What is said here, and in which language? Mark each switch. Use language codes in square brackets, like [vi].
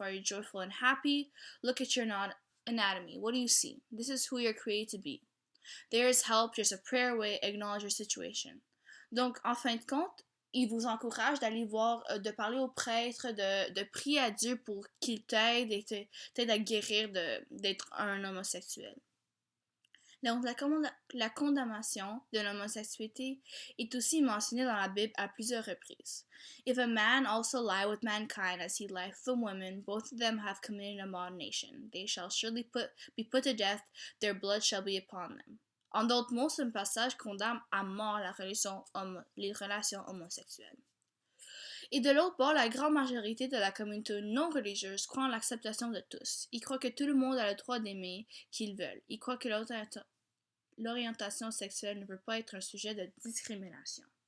[en] Are you joyful and happy? Look at your anatomy. What do you see? This is who you're created to be. There is help, there's a prayer away, acknowledge your situation. [fr] Donc, en fin de compte, il vous encourage d'aller voir, de parler au prêtre, de prier à Dieu pour qu'il t'aide et t'aide à guérir d'être un homosexuel. Donc, la condamnation de l'homosexualité est aussi mentionnée dans la Bible à plusieurs reprises. [en] If a man also lie with mankind as he lied with a woman, both of them have committed an abomination. They shall surely be put to death, their blood shall be upon them. [fr] En d'autres mots, ce passage condamne à mort les relations homosexuelles. Et de l'autre bord, la grande majorité de la communauté non religieuse croit en l'acceptation de tous. Ils croient que tout le monde a le droit d'aimer qu'ils veulent. Ils croient que l'orientation sexuelle ne peut pas être un sujet de discrimination.